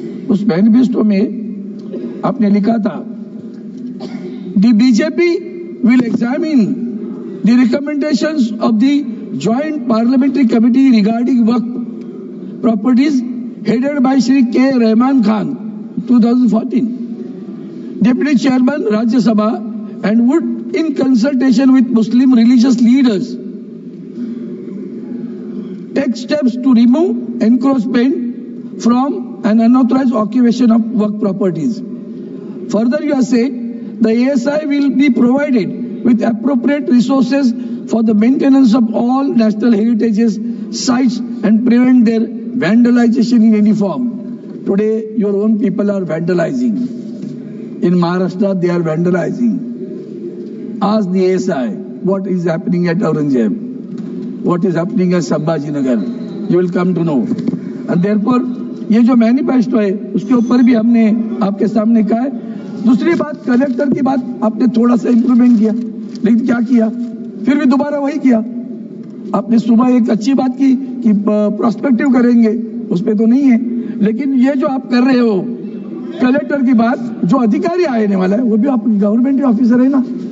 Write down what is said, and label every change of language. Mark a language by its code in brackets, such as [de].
[hi] उस मैनिफेस्टो में आपने लिखा था, [en] The BJP will examine the recommendations of the joint parliamentary committee regarding Waqf properties headed by Shri K. Rahman Khan, 2014, Deputy Chairman Rajya Sabha, and would, in consultation with Muslim religious leaders, take steps to remove encroachment from an unauthorized occupation of work properties. Further, you have said the ASI will be provided with appropriate resources for the maintenance of all national heritages sites and prevent their vandalization in any form. Today, your own people are vandalizing. In Maharashtra, they are vandalizing. Ask the ASI what is happening at Aurangzeb, what is happening at Sambhajinagar. You will come to know. And therefore, [hi] ये जो manifesto है उसके ऊपर भी हमने आपके सामने कहा है। दूसरी बात, कलेक्टर की बात आपने थोड़ा सा इंप्रूवमेंट किया, लेकिन क्या किया? फिर भी दोबारा वही किया। आपने सुबह एक अच्छी बात की कि प्रोस्पेक्टिव करेंगे, उसपे तो नहीं है, लेकिन ये जो आप कर रहे हो कलेक्टर की बात, जो अधिकारी आने वाला है वो भी आप गवर्नमेंट ऑफिसर है ना।